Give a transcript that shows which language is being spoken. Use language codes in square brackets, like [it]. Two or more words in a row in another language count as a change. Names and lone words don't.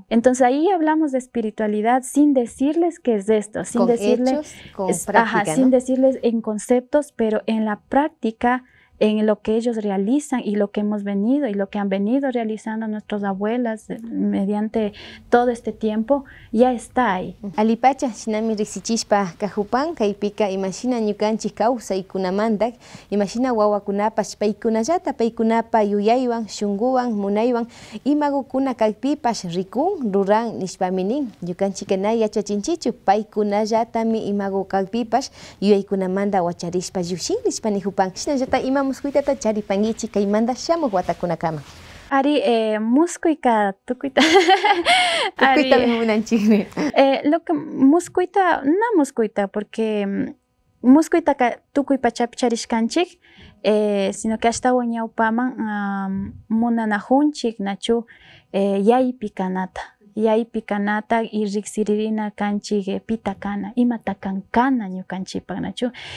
[es] Entonces ahí hablamos de espiritualidad sin decirles qué es esto, sin decirles, hechos, con práctica, ¿no? Sin decirles en conceptos, pero en la práctica, en lo que ellos realizan y lo que hemos venido y lo que han venido realizando nuestras abuelas mediante todo este tiempo, ya está ahí. [qu] Alipacha, shinami risichishpa kajupan, kaipika imagina ñukanchik kawsaykunamantak, imagina wawakunapash paykunallata paykunapa yuyaywan, shunguwan, munaywan, imagukuna kaypipash rikun, ruran nishpaminin, ñukanchikanay yachachinchichu, paykunallatami imagu kaypipash yuyaykunamanda wacharishpa yushin nishpanijupan, shinallata imam muskuitata charipangichi kaymanta shamuq watakunakama. Ari, muskuita, tukuita. Tukuita munanchikmi. [es] Lo que [qu] muskuita, no muskuita, porque muskuita tukuy pachapi charishkanchik, [es] sino que hasta [qu] wañawpaman munanajunchik nachu yaypi kanata. Yaypi kanata y riksiririna kanchik pitakana, imatacancana ñukanchipak nachu.